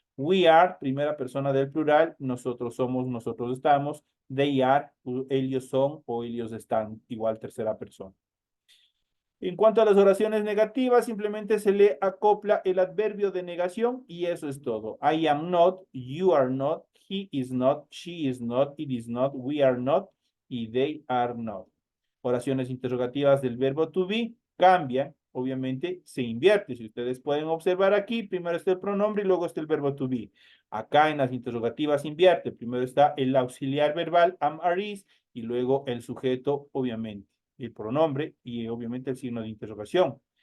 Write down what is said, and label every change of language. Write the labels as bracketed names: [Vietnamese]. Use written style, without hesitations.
[English] We are, [Spanish] primera persona del plural. Nosotros somos, nosotros estamos. [English] They are, [Spanish] ellos son o ellos están. Igual tercera persona. En cuanto a las oraciones negativas, simplemente se le acopla el adverbio de negación y eso es todo. [English] I am not, you are not, he is not, she is not, it is not, we are not y they are not. [Spanish] Oraciones interrogativas del verbo to be cambian, obviamente se invierte. Si ustedes pueden observar aquí, primero está el pronombre y luego está el verbo to be. Acá en las interrogativas invierte. Primero está el auxiliar verbal am, are, is y luego el sujeto, obviamente el pronombre y obviamente el signo de interrogación.